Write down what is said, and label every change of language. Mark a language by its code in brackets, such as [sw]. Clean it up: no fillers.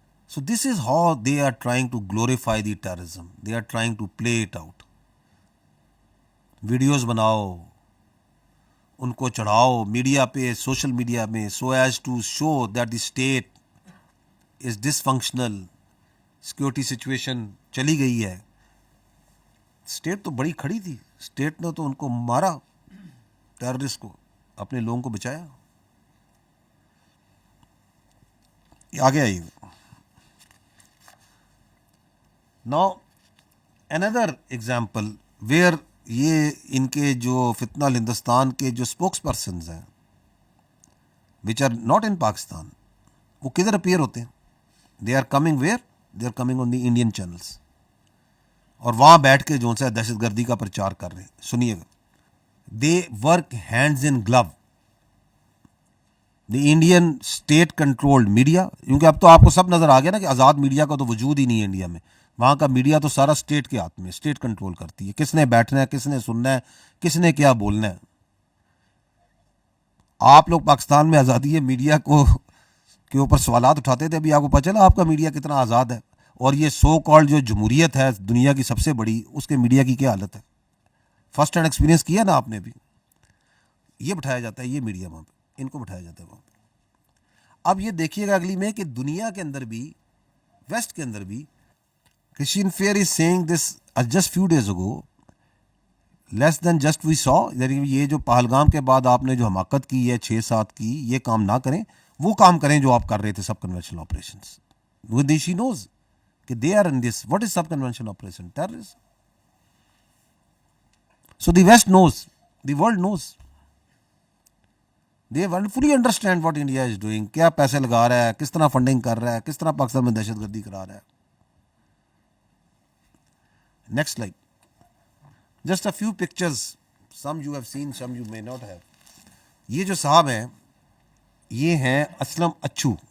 [en] So this is how they are trying to glorify the terrorism. They are trying to play it out. [ur] Videos بناؤ، ان کو چڑھاؤ media پہ، social media میں، [en] so as to show that the state is dysfunctional. [ur] Security situation چلی گئی ہے. State تو بڑی کھڑی تھی، اسٹیٹ نے تو ان کو مارا، ٹیررسٹ کو، اپنے لوگوں کو بچایا. آگے آئیے. [en] Now another example where [ur] یہ ان کے جو فتنہ الہندوستان کے جو اسپوکس پرسنز ہیں [en] which are not in [ur] Pakistan, وہ کدھر اپیئر ہوتے ہیں؟ [en] they are coming where? they are coming on the Indian channels. [ur] اور وہاں بیٹھ کے جو سا دہشت گردی کا پرچار کر رہے ہیں. سنیے گا. [en] they work hands in glove. The Indian state controlled media, [ur] کیونکہ اب تو آپ کو سب نظر آ گیا نا کہ آزاد میڈیا کا تو وجود ہی نہیں ہے انڈیا میں. وہاں کا میڈیا تو سارا اسٹیٹ کے ہاتھ میں، اسٹیٹ کنٹرول کرتی ہے، کس نے بیٹھنا ہے، کس نے سننا ہے، کس نے کیا بولنا ہے. آپ لوگ پاکستان میں آزادی ہے میڈیا کو کے اوپر سوالات اٹھاتے تھے، ابھی آپ کو پتہ چلا آپ کا میڈیا کتنا آزاد ہے. اور یہ سو کالڈ جو جمہوریت ہے دنیا کی سب سے بڑی، اس کے میڈیا کی کیا حالت ہے. [en] first hand experience [ur] کیا نا آپ نے بھی. یہ بٹھایا جاتا ہے، یہ میڈیا وہاں پہ، ان کو بٹھایا جاتا ہے وہاں پہ. اب یہ دیکھیے گا اگلی میں کہ دنیا کے اندر بھی، ویسٹ کے اندر بھی، [en] Christine Fair is saying this just few days ago, less than just we so, [ur] یہ جو پہلگام کے بعد آپ نے جو حماقت کی ہے 6-7 کی، یہ کام نہ کریں، وہ کام کریں جو آپ کر رہے تھے سب کنونشنل آپریشنز. [en] She knows کہ they are in this. What is sub conventional operation? Terrorism. So the west knows, the world knows. They fully understand what India is doing. [ur] کیا پیسے لگا رہا ہے، کس طرح فنڈنگ کر رہا ہے، کس طرح پاکستان میں دہشت گردی کرا رہا ہے. [en] Next like just a few pictures, some you have seen, some you may not have. [ur] یہ جو صاحب ہیں یہ ہیں اسلم اچھو.